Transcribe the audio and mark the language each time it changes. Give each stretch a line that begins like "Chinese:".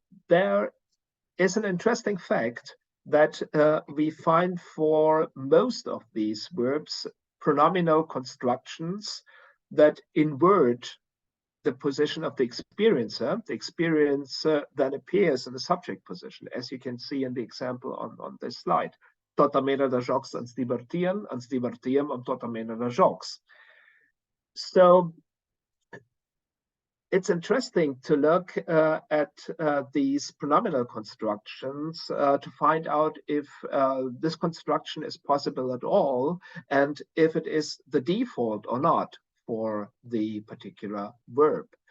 English: There is an interesting fact that we find for most of these verbs pronominal constructions that invert the position of the experiencer. The experiencer then appears in the subject position, as you can see in the example on this slide.
Catalan: Tot a mena de jocs ens divertíem amb tota mena de jocs.
English: So it's interesting to look at these pronominal constructions to find out if this construction is possible at all, and if it is the default or not for the particular verb.